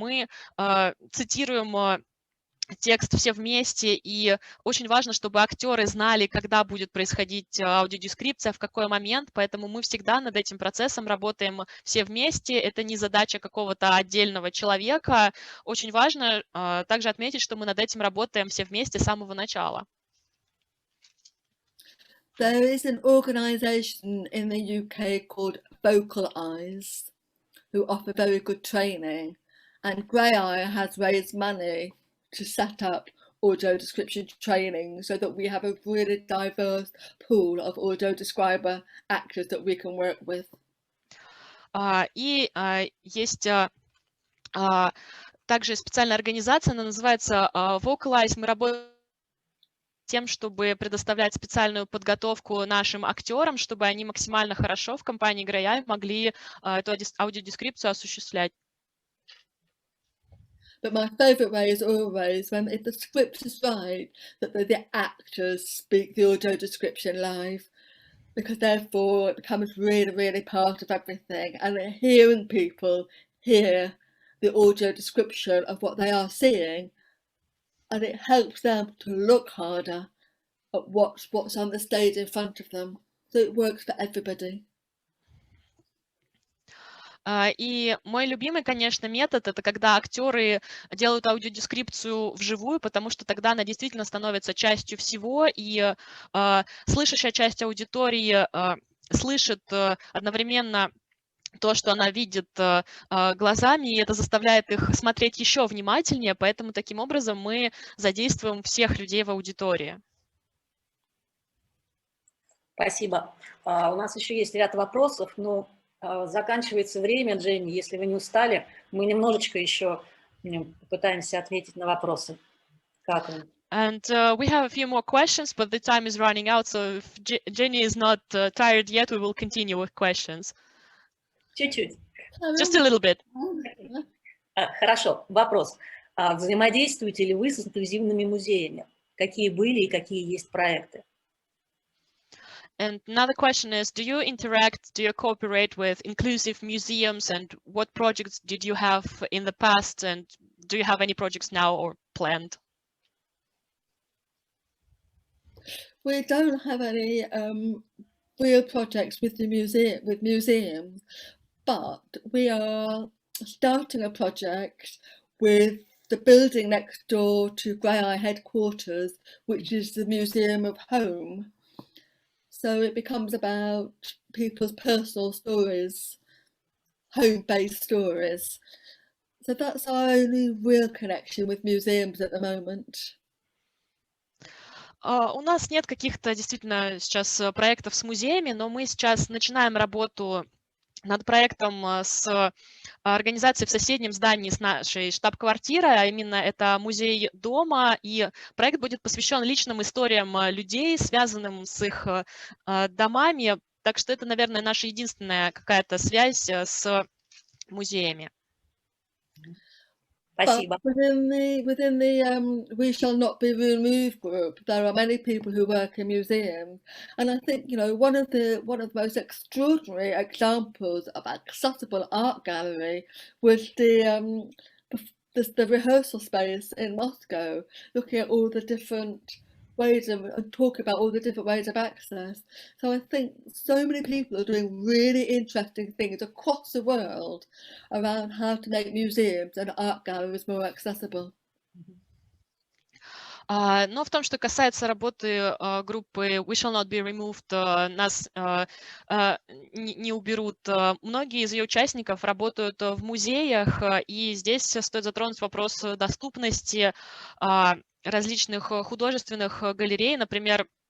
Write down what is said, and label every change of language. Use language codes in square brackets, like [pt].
[ru] Мы цитируем текст все вместе, и очень важно, чтобы актеры знали, когда будет происходить аудиодескрипция, в какой момент, поэтому мы всегда над этим процессом работаем все вместе. Это не задача какого-то отдельного человека. Очень важно также отметить, что мы над этим работаем все вместе с самого начала. [en] There is an organisation in the UK called Vocal Eyes, who offer very good training, and Graeae has raised money to set up audio description training so that we have a really diverse pool of audio describer actors that we can work with. [ru] И есть также специальная организация, она называется Vocal Eyes. Мы работаем тем, чтобы предоставлять специальную подготовку нашим актерам, чтобы они максимально хорошо в компании Graeae могли эту аудиодескрипцию осуществлять. [en] But my favourite way is always when, if the script is right, that the actors speak the audio description live, because therefore it becomes really, really part of everything, and hearing people hear the audio description of what they are seeing, and it helps them to look harder at what's on the stage in front of them. So it works for everybody. [ru] И мой любимый, конечно, метод — это когда актеры делают аудиодескрипцию вживую, потому что тогда она действительно становится частью всего, и слышащая часть аудитории слышит одновременно то, что она видит глазами, и это заставляет их смотреть еще внимательнее, поэтому таким образом мы задействуем всех людей в аудитории. Спасибо. У нас еще есть ряд вопросов, но заканчивается время, Дженни. Если вы не устали, мы немножечко еще попытаемся ответить на вопросы. Как вам? [en] And we have a few more questions, but the time is running out, so if Jenny is not tired yet, we will continue with questions. [ru] Чуть-чуть. [en] Just a little bit. [ru] Хорошо. Вопрос. Взаимодействуете ли вы с инклюзивными музеями? Какие были и какие есть проекты? [en] And another question is, do you cooperate with inclusive museums, and what projects did you have in the past, and do you have any projects now or planned? We don't have any real projects with museums, but we are starting a project with the building next door to Graeae headquarters, which is the Museum of Home. So it becomes about people's personal stories, home-based stories. So that's our only real connection with museums at the moment. [ru] У нас нет каких-то действительно сейчас проектов с музеями, но мы сейчас начинаем работу над проектом с организацией в соседнем здании с нашей штаб-квартирой, а именно это музей дома, и проект будет посвящен личным историям людей, связанным с их домами, так что это, наверное, наша единственная какая-то связь с музеями. Спасибо. [en] But within the We Shall Not Be Removed group, there are many people who work in museums, and I think one of the most extraordinary examples of accessible art gallery was the rehearsal space in Moscow, looking at all the different ways of and talking about all the different ways of access. So I think so many people are doing really interesting things across the world around how to make museums and art galleries more accessible. [ru] Но в том, что касается работы группы We Shall Not Be Removed, нас не уберут. Многие из ее участников работают в музеях, и здесь стоит затронуть вопрос доступности различных художественных галерей. Например,